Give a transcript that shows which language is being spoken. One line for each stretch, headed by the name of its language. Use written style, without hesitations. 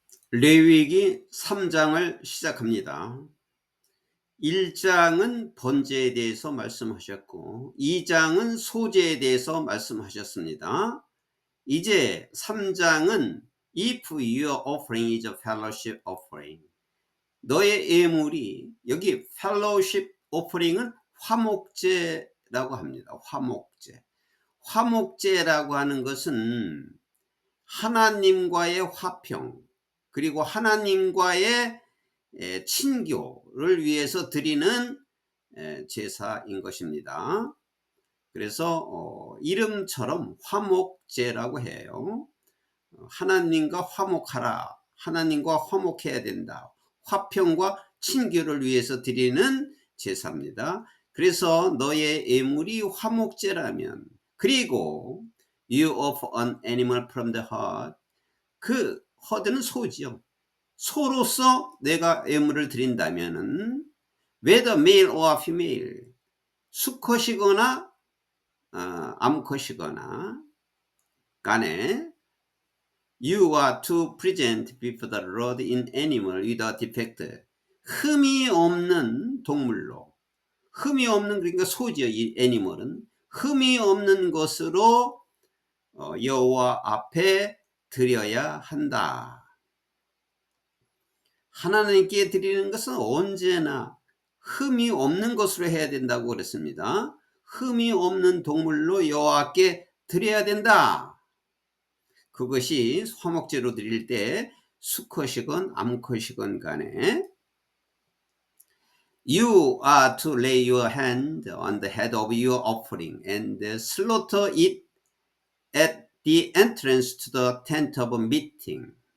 Korean: 레위기 3장을 시작합니다. 1장은 번제에 대해서 말씀하셨고 2장은 소제에 대해서 말씀하셨습니다. 이제 3장은
English: If your offering is a fellowship offering,
Korean: 너의 예물이,
English: 여기 fellowship offering은
Korean: 화목제라고 합니다. 화목제라고 하는 것은 하나님과의 화평, 그리고 하나님과의 친교를 위해서 드리는 제사인 것입니다. 그래서 이름처럼 화목제라고 해요. 하나님과 화목하라, 하나님과 화목해야 된다, 화평과 친교를 위해서 드리는 제사입니다. 그래서 너의 예물이 화목제라면, 그리고
English: you offer an animal from the herd,
Korean: 그 허드는 소지요. 소로서 내가 예물을 드린다면은
English: whether male or female,
Korean: 수컷이거나 암컷이거나 간에
English: you are to present before the Lord in animal without defect,
Korean: 흠이 없는 동물로, 흠이 없는, 그러니까 소지요. 이 애니멀은 흠이 없는 것으로 여호와 앞에 드려야 한다. 하나님께 드리는 것은 언제나 흠이 없는 것으로 해야 된다고 그랬습니다. 흠이 없는 동물로 여호와께 드려야 된다. 그것이 화목제로 드릴 때 수컷이건 암컷이건 간에
English: You are to lay your hand on the head of your offering and slaughter it at the entrance to the tent of meeting.